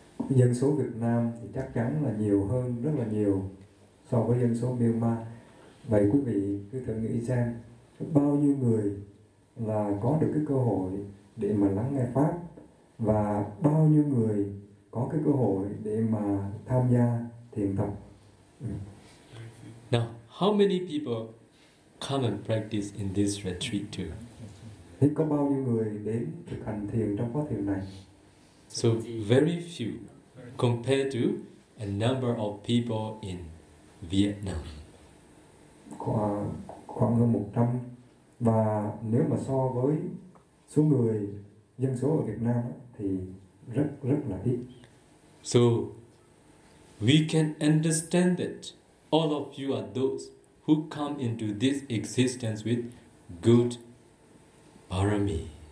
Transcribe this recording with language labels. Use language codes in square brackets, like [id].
[vi] Dân số Việt Nam thì chắc chắn là nhiều hơn rất là nhiều so với dân số Myanmar. Vậy quý vị cứ thử nghĩ xem bao nhiêu người là có được cái cơ hội để mà lắng nghe pháp, và bao nhiêu người có cái cơ hội để mà tham gia thiền tập. [en] Now, how many people come and practice in this retreat too? [vi] Thì có bao nhiêu người đến thực hành thiền trong khóa thiền này? [en] So very few compared to a number of people in Vietnam. [vi] Khoảng hơn 100. Và nếu mà so với số người dân số ở Việt Nam thì rất là ít. [en] So we can understand that all of you are those who come into this existence with good parami.